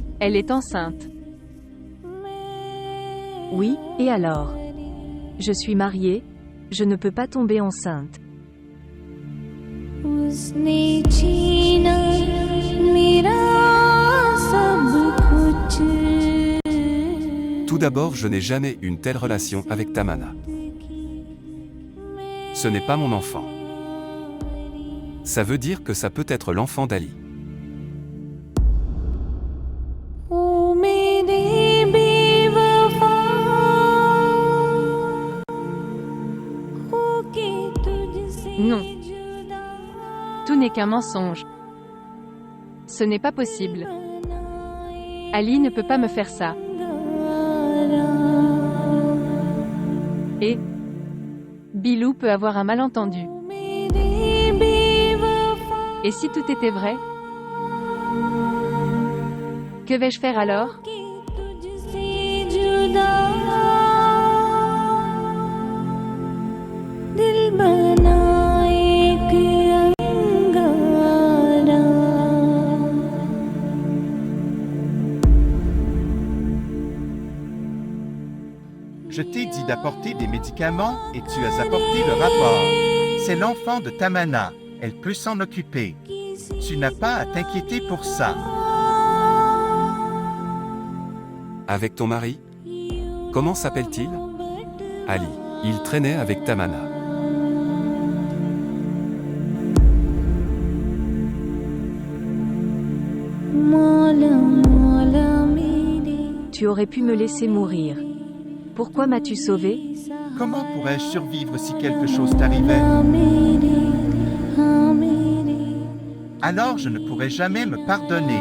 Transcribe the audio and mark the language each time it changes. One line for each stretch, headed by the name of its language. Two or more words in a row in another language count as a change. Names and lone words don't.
French: Elle est enceinte. Oui, et alors? Je suis mariée, je ne peux pas tomber enceinte.
Hindi: उसने छीना मेरा सब कुछ
French: Tout d'abord, je n'ai jamais une telle relation avec Tamana. Ce n'est pas mon enfant. Ça veut dire que ça peut être l'enfant d'Ali.
Hindi: ओ मेरे बेवफा होके तुझसे
French: Non.
Hindi: जुदा
French: Tout n'est qu'un mensonge. Ce n'est pas possible. Ali ne peut pas me faire ça. Et Bilou peut avoir un malentendu.
Hindi: मेरे बेवफा
French: Et si tout était vrai? Que vais-je faire alors?
Hindi: के तुझसे जुदा दिल बना एक अंगारा
French: Je t'ai dit d'apporter des médicaments et tu as apporté le rapport. C'est l'enfant de Tamana. Elle peut s'en occuper. Tu n'as pas à t'inquiéter pour ça. Avec ton mari? Comment s'appelle-t-il? Ali. Il traînait avec Tamana.
Hindi: मौला मौला मेरे
French: Tu aurais pu me laisser mourir. Pourquoi m'as-tu sauvé? Comment pourrais-je survivre si quelque chose t'arrivait?
Hindi: मेरे हाँ मेरे
French: alors je ne pourrai jamais me pardonner.